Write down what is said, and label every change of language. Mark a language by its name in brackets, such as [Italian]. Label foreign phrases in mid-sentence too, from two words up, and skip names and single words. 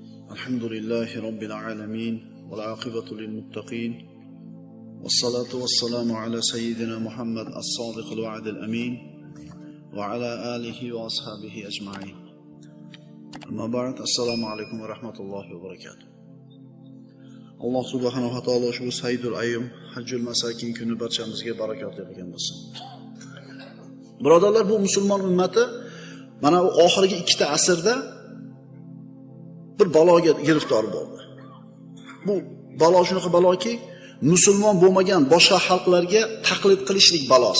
[Arabic] الحمد لله رب العالمين والعاقبة للمتقين والصلاة والسلام على سيدنا محمد الصادق الوعد الأمين وعلى آله وأصحابه أجمعين. أما بعد، السلام عليكم ورحمة الله وبركاته. [Uzbek] Allah [Arabic] سبحانه وتعالى [Uzbek] ushbu [Arabic] سيد الأيام حج المساكين [Uzbek] kuni barchamizga barakot bergan bo'lsin. Birodarlar, bu musulmon ummati mana u oxirgi ikkita asrda bir baloga giriftor bo'ldi. Bu balo shunaqa baloki, musulmon bo'lmagan boshqa xalqlarga taqlid qilishlik balosi.